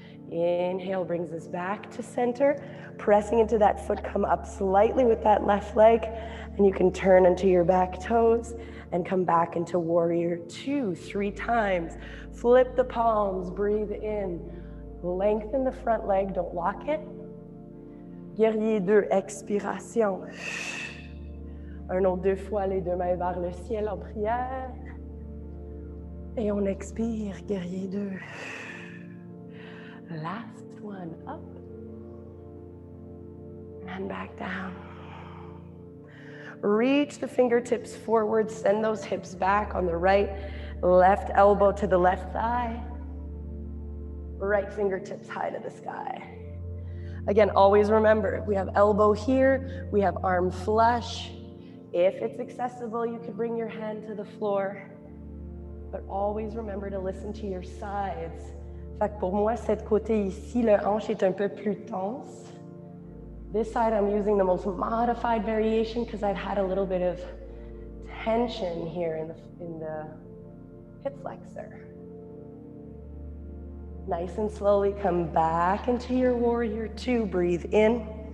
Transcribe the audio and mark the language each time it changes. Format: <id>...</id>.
<en>Inhale brings us back to center. Pressing into that foot, come up slightly with that left leg. And you can turn into your back toes and come back into warrior 2, 3 times. Flip the palms, breathe in. Lengthen the front leg, don't lock it.</en> <fr>Guerrier 2, expiration. Un autre 2 fois, les 2 mains vers le ciel en prière. Et on expire, guerrier 2.</fr> <en>Last one, up. And back down. Reach the fingertips forward, send those hips back on the right, left elbow to the left thigh, right fingertips high to the sky. Again, always remember, we have elbow here, we have arm flush. If it's accessible, you could bring your hand to the floor, but always remember to listen to your sides.</en> <fr>Fait que pour moi, cette côté ici, le hanche est un peu plus tense.</fr> <en>This side, I'm using the most modified variation because I've had a little bit of tension here in the hip flexor. Nice and slowly come back into your warrior two. Breathe in.</en>